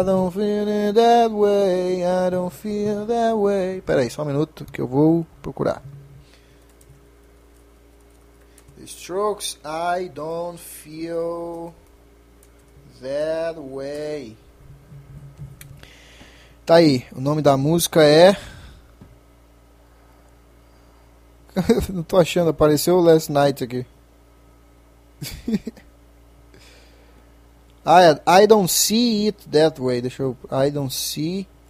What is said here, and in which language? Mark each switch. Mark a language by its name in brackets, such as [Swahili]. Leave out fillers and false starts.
[English] I don't feel it that way, I don't feel that way. [Portuguese] Pera aí, só um minuto que eu vou procurar. [English] The Strokes, I don't feel that way. [Portuguese] Tá aí, o nome da música é. Não tô achando, apareceu o Last Night aqui. [English] I don't see it that way. [Portuguese] Deixa eu. [English] I don't see.